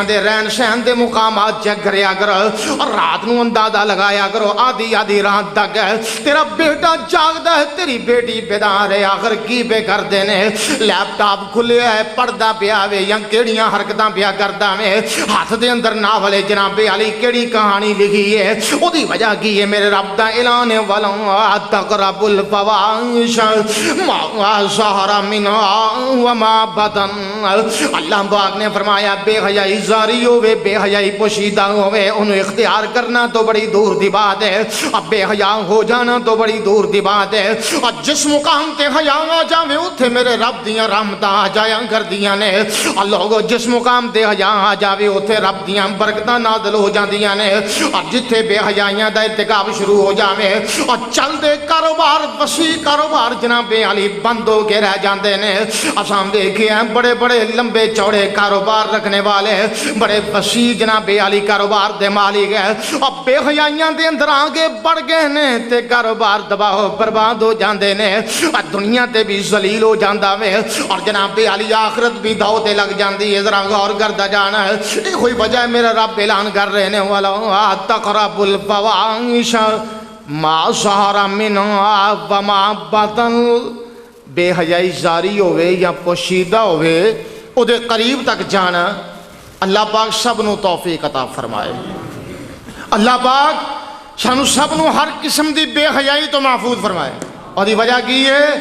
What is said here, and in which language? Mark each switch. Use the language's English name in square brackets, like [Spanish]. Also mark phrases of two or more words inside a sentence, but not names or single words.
[Punjabi] دے رہن سہن دے مقامات چیک کریا کرو، اور رات نو اندازہ لگایا کرو آدھی آدھی رات تک تیرا بیٹا جاگدا ہے، تیری بیٹی بیدار ہے، آخر کی بے کر دینے، لیپ ٹاپ کھلے ہے، پردہ پیا وے یا کیڑیاں حرکتاں پیا کردا میں، ہاتھ دے اندر ناول جناب علی کیڑی کہانی لکھی ہے، او دی وجہ کی ہے میرے رب دا اعلان ہے [Arabic] وَلَا تَقْرَبُوا الْفَوَاحِشَ مَا ظَهَرَ مِنْهَا وَمَا بَطَنَ۔ [Punjabi] اللہ پاک نے فرمایا بے حیائی زاری ہوئے، بے حیائی پوشیدہ ہوئے، انہوں اختیار کرنا تو بڑی دور دی بات ہے، اب بے حیا ہو جانا تو بڑی دور دی بات ہے، اور جس مقام تے حیا آ جاوے اتھے میرے رب دیاں رحمتاں آ جایا کر دیاں نے، اور لوگوں جس مقام تے حیا آ جاوے اتھے رب دیاں برکتاں نازل ہو جاندیاں نے، اور جتھے بے حیائیاں دا ارتکاب شروع ہو جاوے اور چل دے کاروبار وسیع کاروبار جناب علی بند ہو کے رہ جاندے نے۔ اساں دیکھے ہیں بڑے بڑے لمبے چوڑے کاروبار رکھنے والے، بڑے وسیع جناب علی کاروبار دے مالک ہیں، اور بے حیائیاں دے اندر آگے بڑھ گئے نے تے کاروبار تباہ برباد ہو جاندے نے، اور دنیا تے بھی ذلیل ہو جاندا وے، اور جناب علی آخرت بھی داؤ تے لگ جاندی ہے۔ ذرا غور کردا جانا ہے، یہ کوئی وجہ میرا رب اعلان کر رہے نے [Arabic] وَلَا تَقْرَبُوا الْفَوَاحِشَ مَا ظَهَرَ مِنْهَا وَمَا بَطَنَ۔ [Punjabi] بے حیائی زاری ہوئے یا پوشیدہ ہوئے او دے قریب تک جانا اللہ پاک سب نو توفیق عطا فرمائے اللہ پاک سانو سب نو ہر قسم دی بے حیائی تو محفوظ فرمائے اور دی وجہ کی ہے